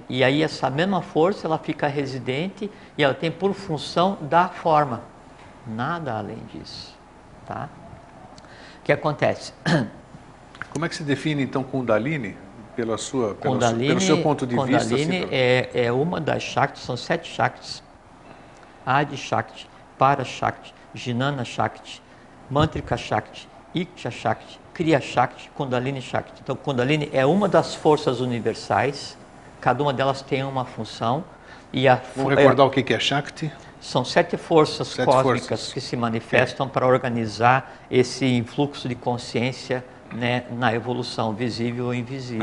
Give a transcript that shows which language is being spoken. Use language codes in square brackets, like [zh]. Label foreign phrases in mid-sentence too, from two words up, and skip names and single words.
[pt] E aí essa mesma força, ela fica residente e ela tem por função da forma. Nada além disso. Tá? O que acontece? Como é que se define então Kundalini? Pelo seu ponto de vista? Kundalini é uma das Shaktis, são 7 Shaktis. Adi Shakti, Para Shakti, Jnana Shakti, Mantrika Shakti, Iksha Shakti, Kriya Shakti, Kundalini Shakti. Então, Kundalini é uma das forças universais, cada uma delas tem uma função. Vamos recordar o que é Shakti? São 7 forças cósmicas que se manifestam para organizar esse influxo de consciência, né, na evolução, visível ou invisível.